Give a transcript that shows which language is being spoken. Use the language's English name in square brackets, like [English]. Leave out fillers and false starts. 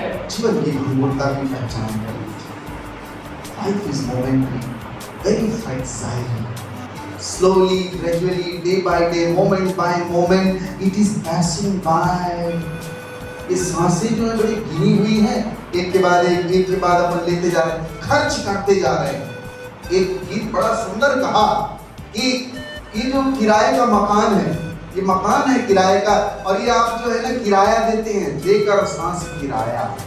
[Hindi] जीवन की गुणवत्ता की पहचान करें। [English] Life is momentary, very fragile. Slowly, gradually, day by day, moment by moment, it is passing by. [Hindi] ये सांसें जो है बड़ी गिनी हुई है, एक के बाद अपन लेते जा रहे हैं, खर्च करते जा रहे हैं। एक गीत बड़ा सुंदर कहा कि ये जो किराए का मकान है, ये मकान है किराए का, और ये आप जो है ना किराया देते हैं, देकर सांस किराया।